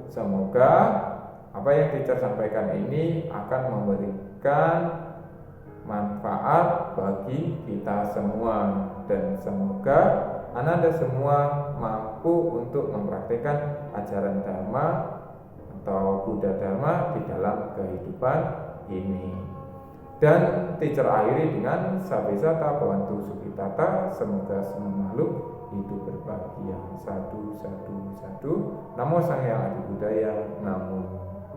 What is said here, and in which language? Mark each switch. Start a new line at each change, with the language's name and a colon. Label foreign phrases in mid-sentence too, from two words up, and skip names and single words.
Indonesian: Semoga apa yang teacher sampaikan ini akan memberikan manfaat bagi kita semua, dan semoga anak-anak semua mampu untuk mempraktikkan ajaran Dharma atau Buddha Dharma di dalam kehidupan ini. Dan teacher akhiri dengan
Pali: Sabesata Bhavantu Sukhitata,
Indonesian: semoga semua makhluk hidup berbahagia.
Pali: Sadu, sadu, sadu. Namo Sang Hyang Adi Budaya. Namo.